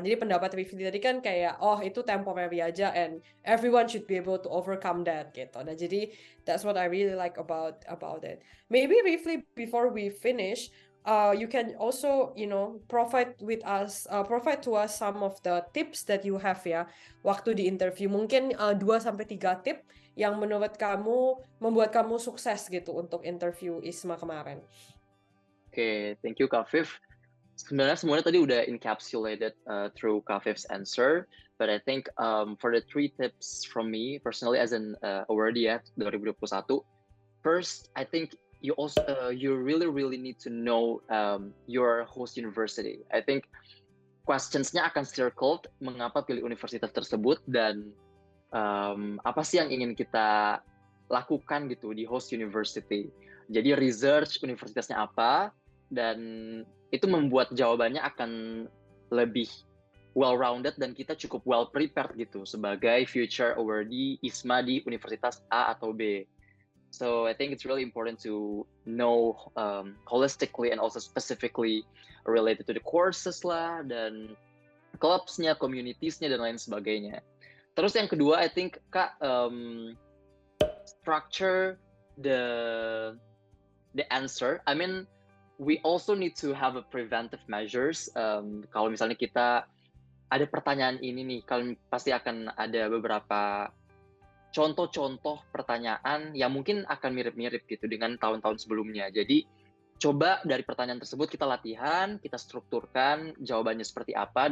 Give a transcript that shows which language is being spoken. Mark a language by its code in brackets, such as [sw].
[id] Jadi pendapat Rifli tadi kan kayak itu temporary aja [en] and everyone should be able to overcome that [id] gitu. [en] Nah jadi that's what I really like about it. Maybe Rifli, before we finish, you can also provide to us some of the tips that you have ya [id] waktu di interview. Mungkin 2-3 tip yang menurut kamu membuat kamu sukses gitu untuk interview ISMA kemarin. [en] Oke, thank you Kak Viv. [id] Sebenarnya semuanya tadi udah [en] encapsulated through Kak Viv's answer, but I think for the 3 tips from me personally as an awardee 2021, first I think you really need to know your host university. I think [id] questions-nya akan circled mengapa pilih universitas tersebut, dan apa sih yang ingin kita lakukan gitu di host university. Jadi research universitasnya apa, dan itu membuat jawabannya akan lebih well-rounded, dan kita cukup well-prepared gitu sebagai future awardee ISMA di universitas A atau B. [en] So I think it's really important to know holistically and also specifically related to the courses lah, dan [id] clubs-nya, communities-nya, dan lain sebagainya. Terus yang kedua, [en] I think Kak, structure the answer. I mean, we also need to have a preventive measures. [id] Kalau misalnya kita ada pertanyaan ini nih, kalian pasti akan ada beberapa contoh-contoh pertanyaan yang mungkin akan mirip-mirip gitu dengan tahun-tahun sebelumnya. Jadi coba dari pertanyaan tersebut kita latihan, kita strukturkan jawabannya seperti apa.